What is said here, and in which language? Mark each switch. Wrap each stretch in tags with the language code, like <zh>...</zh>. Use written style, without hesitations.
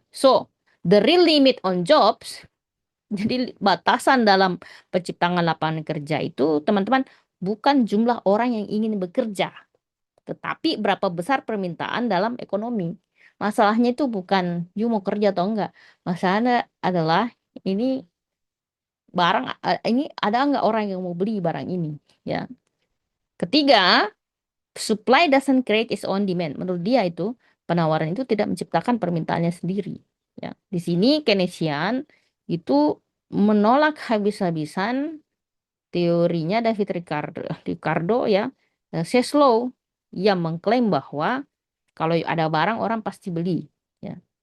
<en>So, the real limit on jobs,</en> <id>jadi batasan dalam penciptaan lapangan kerja itu, teman-teman, bukan jumlah orang yang ingin bekerja, tetapi berapa besar permintaan dalam ekonomi. Masalahnya itu bukan you mau kerja atau enggak. Masalahnya adalah ini ini ada nggak orang yang mau beli barang ini ya. Ketiga,</id> <en>supply doesn't create its own demand.</en> <id>Menurut dia itu penawaran itu tidak menciptakan permintaannya sendiri ya. Di sini Keynesian itu menolak habis-habisan teorinya David Ricardo ya, Seslow, yang mengklaim bahwa kalau ada barang orang pasti beli ya.</id>